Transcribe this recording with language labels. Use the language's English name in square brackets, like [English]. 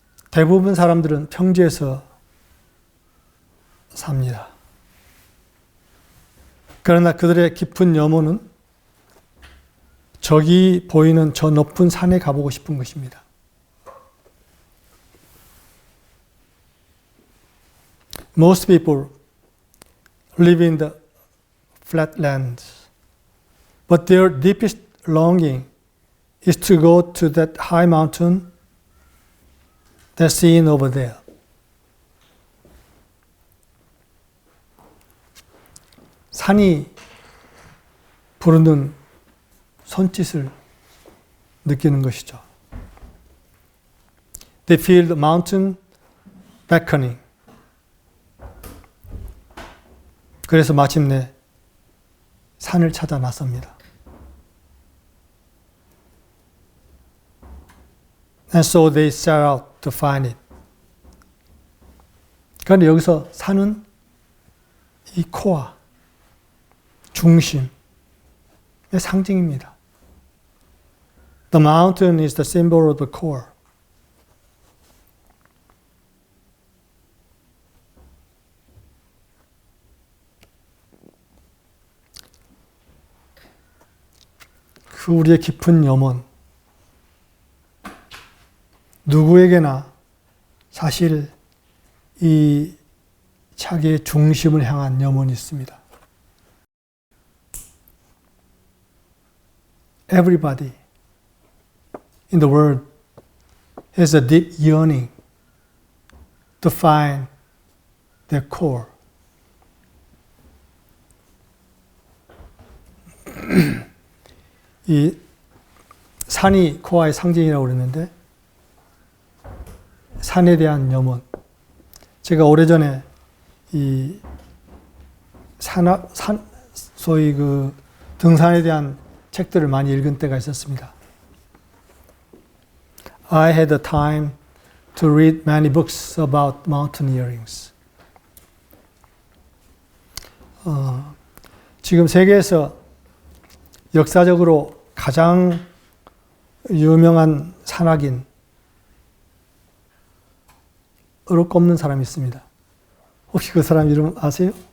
[Korean] 대부분 사람들은 평지에서 삽니다. 그러나 그들의 깊은 염원은 저기 보이는 저 높은 산에 가보고 싶은 것입니다. [English] Most people live in the flatlands, but their deepest longing is to go to that high mountain that's seen over there. [Korean] 산이 부르는 손짓을 느끼는 것이죠. [English] They feel the mountain beckoning. [Korean] 그래서 마침내 산을 찾아 나섭니다. [English] And so they set out to find it. [Korean] 그런데 여기서 산은 이 코어, 중심의 상징입니다. [English] The mountain is the symbol of the core. [Korean] 그 우리의 깊은 염원, 누구에게나 사실 이 자기의 중심을 향한 염원이 있습니다. [English] Everybody in the world has a deep yearning to find their core. [Korean] 이 산이 코어의 상징이라고 그랬는데 산에 대한 염원. 제가 오래전에 이 소위 그 등산에 대한 책들을 많이 읽은 때가 있었습니다. [English] I had the time to read many books about mountaineerings. [Korean] 지금 세계에서 역사적으로 가장 유명한 산악인 으로 꼽는 사람이 있습니다. 혹시 그 사람 이름 아세요?